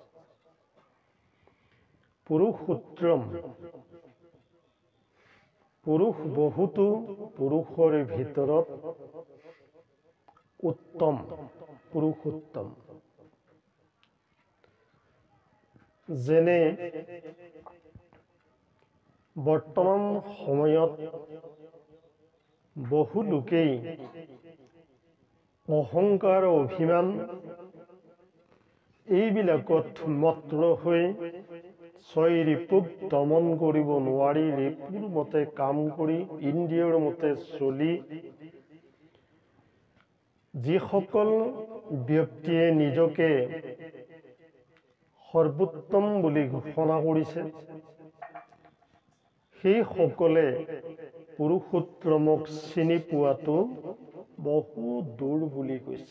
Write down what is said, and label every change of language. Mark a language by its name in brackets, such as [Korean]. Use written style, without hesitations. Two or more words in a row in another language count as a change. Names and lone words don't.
[Assamese] পুৰুষোত্তম পুৰুষ বহুতো পুৰুষৰ ভিতৰত উত্তম পুৰুষোত্তম যেনে বৰ্তমান সময়ত বহু লোকেই অহংকাৰ অভিমান এইবিলাকত মত্ত হৈ ছয় ৰিপুক দমন কৰিব নোৱাৰি ৰিপুৰ মতে কাম কৰি ইন্দ্ৰিয়ৰ মতে চলি যিসকল ব্যক্তিয়ে নিজকে সৰ্বোত্তম বুলি ঘোষণা কৰিছে সেইসকলে পুৰুষোত্তমক চিনি পোৱাটো বহু দূৰ বুলি কৈছে।